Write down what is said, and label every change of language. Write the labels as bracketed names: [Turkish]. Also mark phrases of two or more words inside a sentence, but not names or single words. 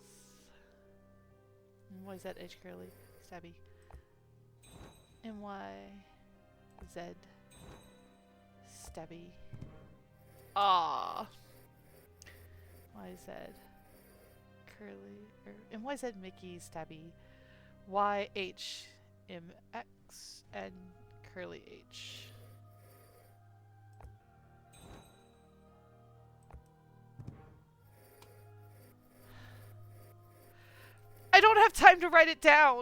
[English] Y Z H Curly Stabby M Y Z Stabby. Ah. Y Z Curly or M Y Z Mickey Stabby Y H M X and Curly H. I don't have time to write it down.